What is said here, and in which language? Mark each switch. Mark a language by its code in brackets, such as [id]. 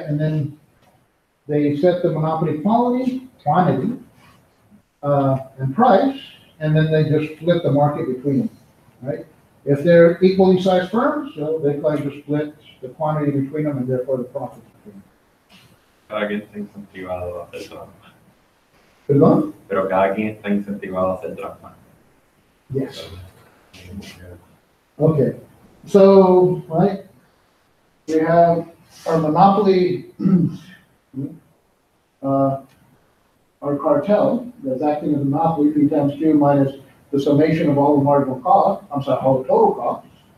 [en] And then they set the monopoly quantity, and price, and then they just split the market between them, right? If they're equally sized firms, so they try to split the quantity between them and therefore the profit between them. [es] Cada quien está incentivado a hacer trampa. ¿Perdón? Pero cada quien está incentivado a hacer trampa. [en] Yes. Okay. So, right, we have our monopoly, our cartel that's acting as a monopoly, P times Q minus the summation of all the marginal costs, all the total costs.